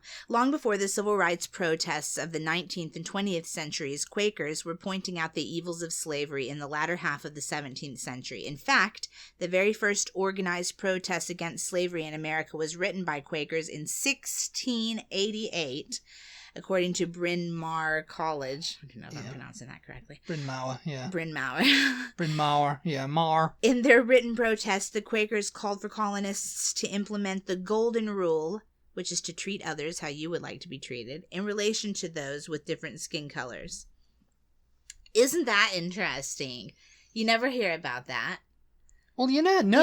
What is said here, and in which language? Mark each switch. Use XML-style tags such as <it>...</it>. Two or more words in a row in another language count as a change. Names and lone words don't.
<en>Long before the civil rights protests of the 19th and 20th centuries, Quakers were pointing out the evils of slavery in the latter half of the 17th century. In fact, the very first organized protest against slavery in America was written by Quakers in 1688. According to Bryn Mawr College. I don't know if I'm pronouncing that correctly. Bryn Mawr, yeah. Bryn Mawr. Bryn Mawr, yeah, Mawr. In their written protest, the Quakers called for colonists to implement the Golden Rule, which is to treat others how you would like to be treated, in relation to those with different skin colors. Isn't that interesting? You never hear about that. Well, no.</en>